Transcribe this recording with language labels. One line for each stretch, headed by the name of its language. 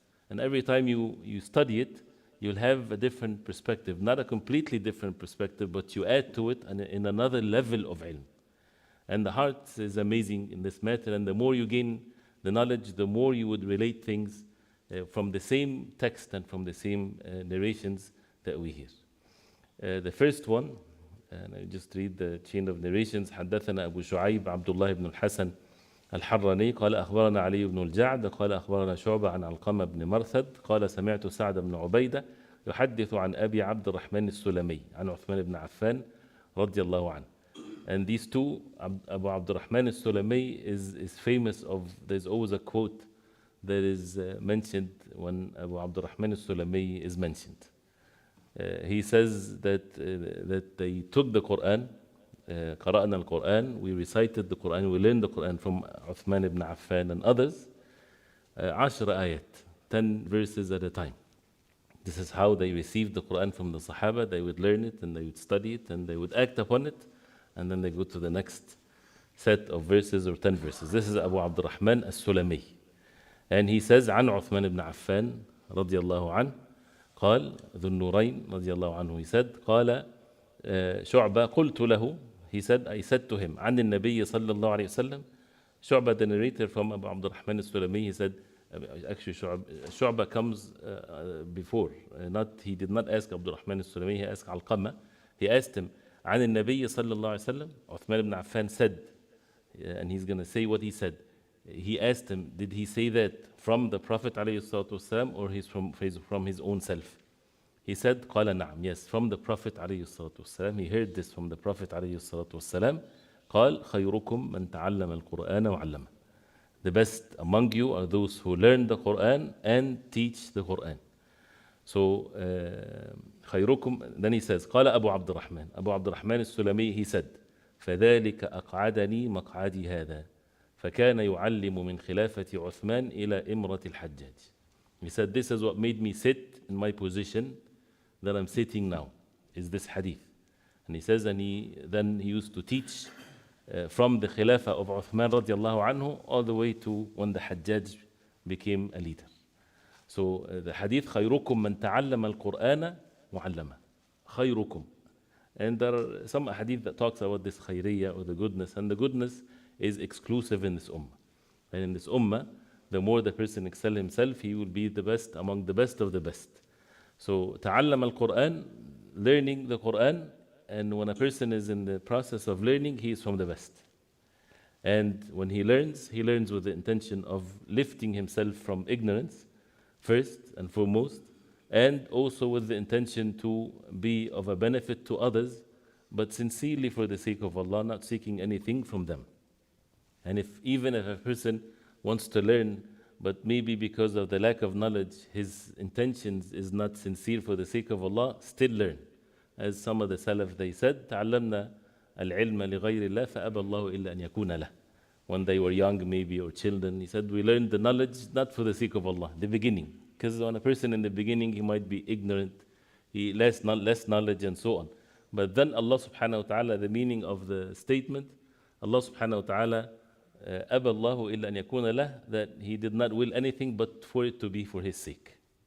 English: And every time you study it, you'll have a different perspective, not a completely different perspective, but you add to it in another level of ilm. And the heart is amazing in this matter, and the more you gain the knowledge, the more you would relate things from the same text and from the same narrations that we hear. The first one, and I just read the chain of narrations.
Arabic: حدثنا أبو شعيب عبد الله بن الحسن الحراني قال أخبرنا علي بن الجعد قال أخبرنا شعبة عن علقمة بن مرثد قال سمعت سعد بن عبيدة يحدث عن أبي عبد الرحمن السلمي عن عثمان بن عفان رضي الله عنه.
English: And these two, Abu Abdurrahman al-Sulami is famous of, there's always a quote that is mentioned when Abu Abdurrahman al-Sulami is mentioned. He says that they took the Qur'an,
Arabic: قرأنا القرآن,
English: we recited the Qur'an, we learned the Qur'an from Uthman ibn Affan and others, 10 ayat, 10 verses at a time. This is how they received the Qur'an from the Sahaba. They would learn it and they would study it and they would act upon it, and then they go to the next set of verses or 10 verses. This is Abu Abdurrahman al-Sulami. And he says,
Arabic: عن عثمان ibn Affan رضي الله عنه قال ذو النورين رضي الله عنه,
English: he said,
Arabic: قال شعبة قلت له,
English: he said, I said to him,
Arabic: عن النبي صلى الله عليه وسلم.
English: Shu'bah, the narrator from Abu Abdurrahman al-Sulami, he said, actually Shu'bah comes before, he did not ask Abdurrahman al-Sulami, he asked Alqamah.
Arabic: He asked him, عن النبي صلى الله عليه وسلم.
English: Uthman ibn Affan said, and he's going to say what he said. He asked him, did he say that from the Prophet ﷺ, or he's from his own self? He said,
Arabic: قال نعم,
English: yes, from the Prophet
Arabic: عليه الصلاة والسلام.
English: He heard this from the Prophet عليه الصلاة والسلام.
Arabic: قال خيركم من تعلم القرآن وعلمه.
English: The best among you are those who learn the Quran and teach the Quran. So
Arabic: خيركم,
English: then he says
Arabic: قال أبو عبد الرحمن, Abu Abd al-Rahman al-Sulami,
English: he said
Arabic: فذلك أقعدني مقعدي هذا فكان يعلم من خلافة عثمان إلى إمرة الحجاج.
English: He said, this is what made me sit in my position that I'm sitting now, is this hadith. And he says, and then he used to teach from the Khilafah of Uthman radiallahu anhu all the way to when the Hajjaj became a leader. So the hadith,
Arabic: خيركم من تعلم القرآن وعلمه. خيركم.
English: And there are some hadith that talks about this khayriyya or the goodness, and the goodness is exclusive in this ummah. And in this ummah, the more the person excel himself, he will be the best among the best of the best. So
Arabic: تعلم القرآن,
English: learning the Quran, and when a person is in the process of learning, he is from the best. And when he learns with the intention of lifting himself from ignorance, first and foremost, and also with the intention to be of a benefit to others, but sincerely for the sake of Allah, not seeking anything from them. And even if a person wants to learn, but maybe because of the lack of knowledge, his intentions is not sincere for the sake of Allah, still learn. As some of the Salaf, they said,
Arabic: تعلمنا العلم لغير الله فأبى الله إلا أن يكون له.
English: When they were young maybe, or children, he said, we learned the knowledge not for the sake of Allah, the beginning. Because when a person in the beginning, he might be ignorant, he less knowledge and so on. But then Allah subhanahu wa ta'ala, the meaning of the statement, Allah subhanahu wa ta'ala,
Arabic: أبى الله إلا أن يكون له,
English: that he did not will anything but for it to be for his sake.